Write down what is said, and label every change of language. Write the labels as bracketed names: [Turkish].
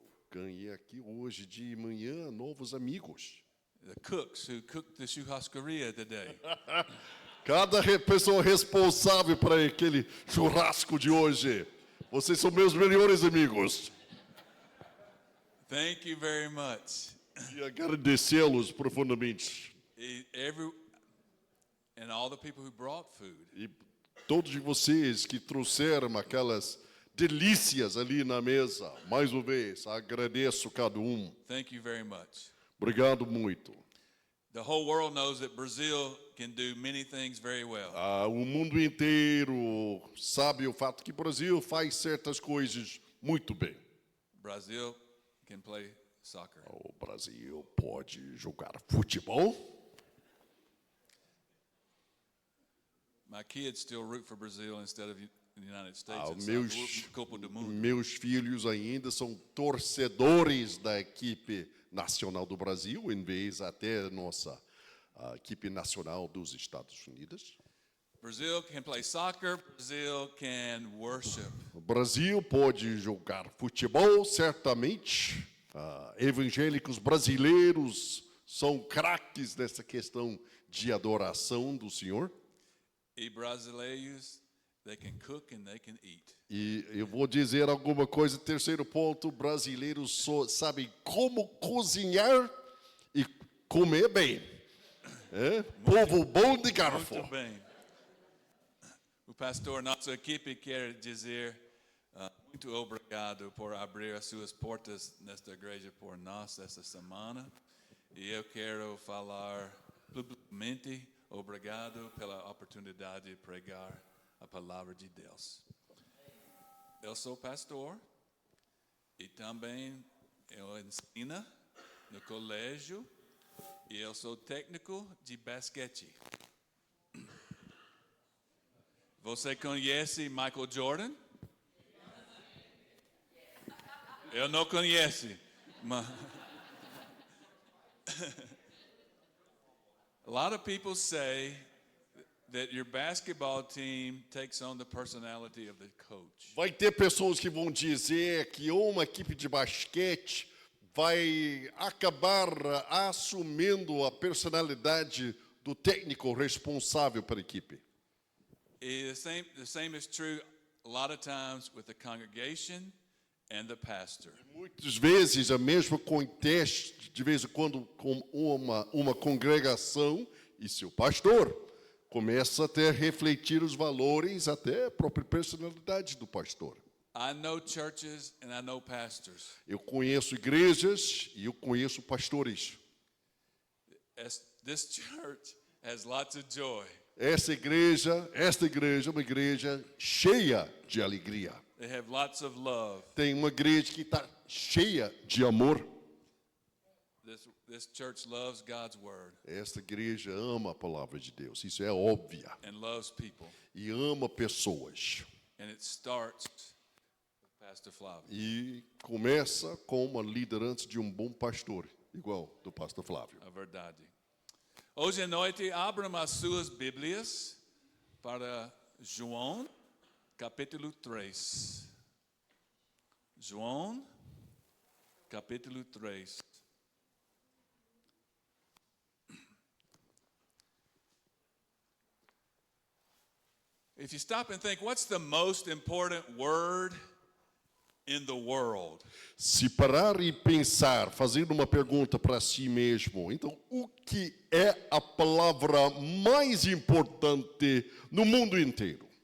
[Portuguese] Ganhei aqui hoje de manhã novos amigos. [English] The cooks who cooked the churrascaria today. [Portuguese] Cada pessoa responsável para aquele churrasco de hoje. Vocês são meus melhores amigos. [English] Thank you very much. [Portuguese] E agradecê-los profundamente. [English] And all the people who brought food. [Portuguese] E todos de vocês que trouxeram aquelas delícias ali na mesa. Mais uma vez, agradeço cada um. [English] Thank you very much. [Portuguese] Obrigado muito. [English] The whole world knows that Brazil can do many things very well. [Portuguese] O mundo inteiro sabe o fato que o Brasil faz certas coisas muito bem. [English] Brazil can play soccer. [Portuguese] O Brasil pode jogar futebol. [English] My kids still root for Brazil instead of the United States. [Portuguese] Meus filhos ainda são torcedores da equipe nacional do Brasil, em vez até nossa equipe nacional dos Estados Unidos. [English] Brazil can play soccer. Brazil can worship. [Portuguese] O Brasil pode jogar futebol, certamente. Evangélicos brasileiros são craques nessa questão de adoração do Senhor. E brasileiros, [English] they can cook and they can eat. [Portuguese] E eu vou dizer alguma coisa, terceiro ponto, brasileiros só sabem como cozinhar e comer bem. Povo bom de garfo. Muito bem. O pastor, nossa equipe quer dizer muito obrigado por abrir as suas portas nesta igreja por nós esta semana. E eu quero falar publicamente obrigado pela oportunidade de pregar a palavra de Deus. Eu sou pastor e também eu ensino no colégio e eu sou técnico de basquete. Você conhece Michael Jordan? Eu não conheço. Mas [English] a lot of people say that your basketball team takes on the personality of the coach. [Portuguese] Vai ter pessoas que vão dizer que uma equipe de basquete vai acabar assumindo a personalidade do técnico responsável pela equipe. [English] The same is true a lot of times with the congregation and the pastor. [Portuguese] Muitas vezes a mesma acontece de vez em quando com uma congregação e seu pastor começa até a refletir os valores, até a própria personalidade do pastor. [English] I know churches and I know pastors. [Portuguese] Eu conheço igrejas e eu conheço pastores. [English] This church has lots of joy. [Portuguese] Esta igreja é uma igreja cheia de alegria. [English] They have lots of love. [Portuguese] Tem uma igreja que está cheia de amor. [English] This church loves God's word. [Portuguese] Esta igreja ama a palavra de Deus. Isso é óbvio. [English] And loves people. [Portuguese] E ama pessoas. [English] And it starts with Pastor Flávio. [Portuguese] E começa com uma liderança de um bom pastor, igual do pastor Flávio. A verdade. Hoje à noite, abram as suas Bíblias para João, capítulo 3. João, capítulo 3. [English] If you stop and think, what's the most important word in the world? [Portuguese] Se parar e pensar, fazendo uma pergunta para si mesmo, então o que é a palavra mais importante no mundo inteiro?